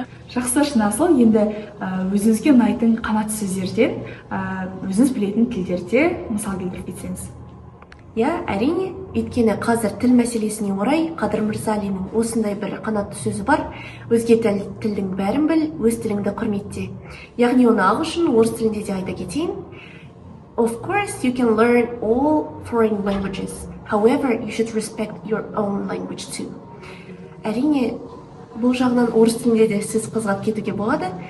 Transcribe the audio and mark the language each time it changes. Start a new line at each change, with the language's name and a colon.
Kazakh: Жақсы, Шынасыл, енді өзіңізге ұнайтын қанатты сөздерден, өзіңіз білетін тілдерде мысал келтіріп кетсеңіз. Әрине, өйткені қазір тіл мәселесіне орай Қадыр Мырзалиннің осындай бір қанатты сөзі бар: өзге тілдің бәрін біл, өз тіліңді құрметте. Яғни оны ағылшын, орыс тілінде де айта кетейін.
English: Of course, you can learn all foreign languages. However, you should respect your own language too.
Kazakh: Әрине, бұл жағынан орыс тілінде де сіз қызғап кетуге болады.